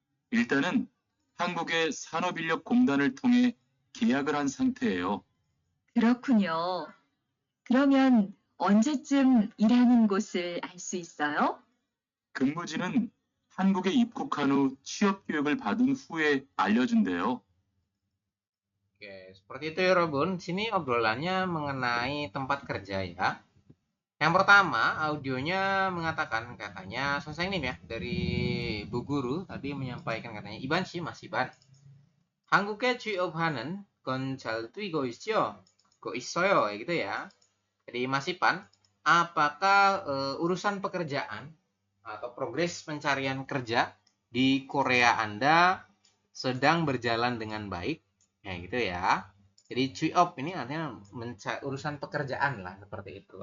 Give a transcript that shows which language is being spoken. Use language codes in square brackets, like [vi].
[ko] 일단은 한국의 산업인력공단을 통해 계약을 한 상태예요. 그렇군요. 그러면 언제쯤 일하는 곳을 알 수 있어요? 근무지는 한국에 입국한 후 취업 교육을 받은 후에 알려준대요. [id] Oke, seperti itu Yorobun. Sini obrolannya mengenai tempat kerja ya. Yang pertama, audionya mengatakan katanya Sonsengnim ya, dari Bu Guru tadi menyampaikan katanya Iban sih Mas Iban. [ko] 한국에 취업하는 건 잘 되고 있죠? [id] Kok 있어요? Gitu ya. Jadi Mas Ipan, apakah urusan pekerjaan atau progres pencarian kerja di Korea Anda sedang berjalan dengan baik? Ya gitu ya. Jadi 취업 ini artinya urusan pekerjaan lah seperti itu.